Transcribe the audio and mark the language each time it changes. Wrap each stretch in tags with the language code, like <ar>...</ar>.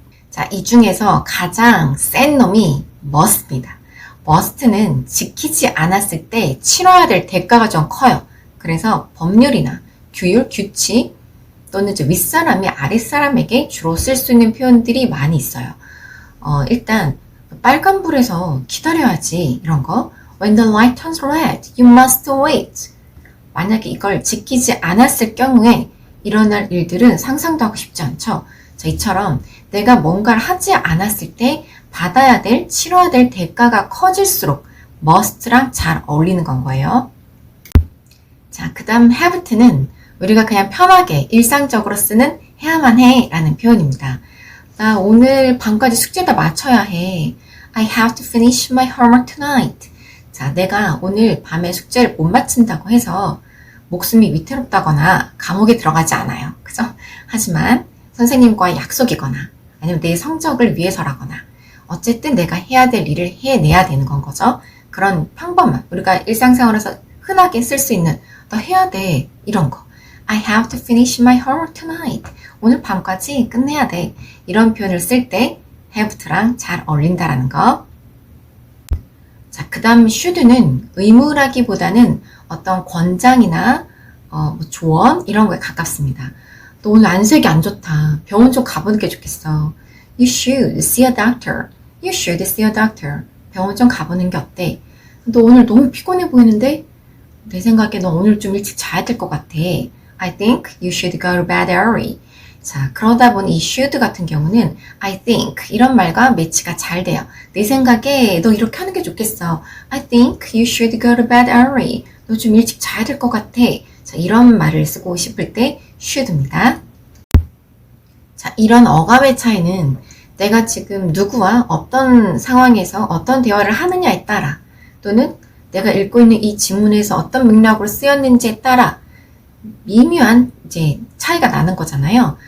<ko>자, 이 중에서 가장 센 놈이 must입니다. must는 지키지 않았을 때 치러야 될 대가가 좀 커요. 그래서 법률이나 규율, 규칙 또는 이제 윗사람이 아랫사람에게 주로 쓸 수 있는 표현들이 많이 있어요. 일단 빨간불에서 기다려야지 이런 거</ko> <en>When the light turns red, you must wait.</en> <ko>만약에 이걸 지키지 않았을 경우에 일어날 일들은 상상도 하고 싶지 않죠. 자, 이처럼 내가 뭔가를 하지 않았을 때 받아야 될, 치러야 될 대가가 커질수록 must랑 잘 어울리는 건 거예요. 자, 그 다음 have to는 우리가 그냥 편하게 일상적으로 쓰는 해야만 해 라는 표현입니다. 나 오늘 밤까지 숙제 다 마쳐야 해.</ko> <en>I have to finish my homework tonight.</en> <ko>자, 내가 오늘 밤에 숙제를 못 마친다고 해서 목숨이 위태롭다거나 감옥에 들어가지 않아요. 그죠? 하지만 선생님과의 약속이거나 아니면 내 성적을 위해서라거나 어쨌든 내가 해야 될 일을 해내야 되는 건 거죠. 그런 평범한 우리가 일상생활에서 흔하게 쓸 수 있는 너 해야 돼 이런 거</ko> <en>I have to finish my homework tonight.</en> <ko>오늘 밤까지 끝내야 돼. 이런 표현을 쓸 때 have to랑 잘 어울린다라는 거. 자, 그 다음 should는 의무라기보다는 어떤 권장이나 조언 이런 거에 가깝습니다. 너 오늘 안색이 안 좋다. 병원 좀 가보는 게 좋겠어.</ko> <en>You should see a doctor. You should see a doctor.</en> <ko>병원 좀 가보는 게 어때? 너 오늘 너무 피곤해 보이는데? 내 생각에 너 오늘 좀 일찍 자야 될 것 같아.</ko> <en>I think you should go to bed early.</en> <ko>자, 그러다 보니 이 should 같은 경우는 I think 이런 말과 매치가 잘 돼요. 내 생각에 너 이렇게 하는 게 좋겠어.</ko> <en>I think you should go to bed early.</en> <ko>너 좀 일찍 자야 될 것 같아. 자, 이런 말을 쓰고 싶을 때 should입니다. 자, 이런 어감의 차이는 내가 지금 누구와 어떤 상황에서 어떤 대화를 하느냐에 따라 또는 내가 읽고 있는 이 지문에서 어떤 맥락으로 쓰였는지에 따라 미묘한 이제 차이가 나는 거잖아요.</ko>